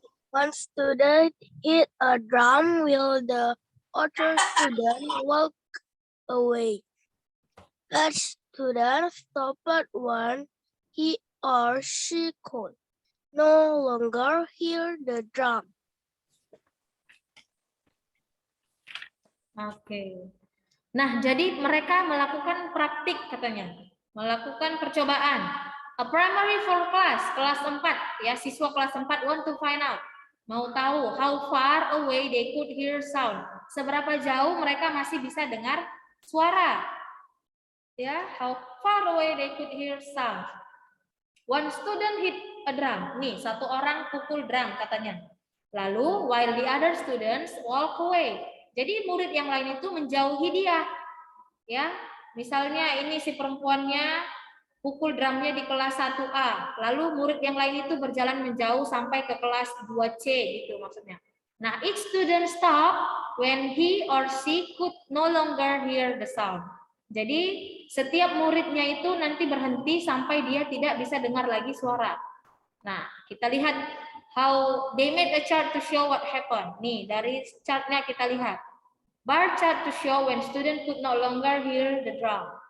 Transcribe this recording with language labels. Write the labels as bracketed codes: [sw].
[en] One student hit a drum while the other student walked away. That student stopped when he or she could no longer hear the drum. [id] Oke. Nah, jadi mereka melakukan praktik katanya. Melakukan percobaan. [en] A primary for class, [id] kelas 4. Ya, siswa kelas 4 [en] want to find out. [id] Mau tahu [en] how far away they could hear sound. [id] Seberapa jauh mereka masih bisa dengar suara. [en] Ya, how far away they could hear sound. One student hit a drum. [id] Nih, satu orang pukul drum katanya. Lalu, [en] while the other students walk away. [id] Jadi murid yang lain itu menjauhi dia. Ya, misalnya ini si perempuannya pukul drumnya di kelas 1A. Lalu murid yang lain itu berjalan menjauh sampai ke kelas 2C gitu maksudnya. Nah, [en] each student stop when he or she could no longer hear the sound. [id] Jadi setiap muridnya itu nanti berhenti sampai dia tidak bisa dengar lagi suara. Nah, kita lihat [en] how they made a chart to show what happened. [id] Nih, dari chartnya kita lihat. [en] Bar chart to show when student could no longer hear the drum.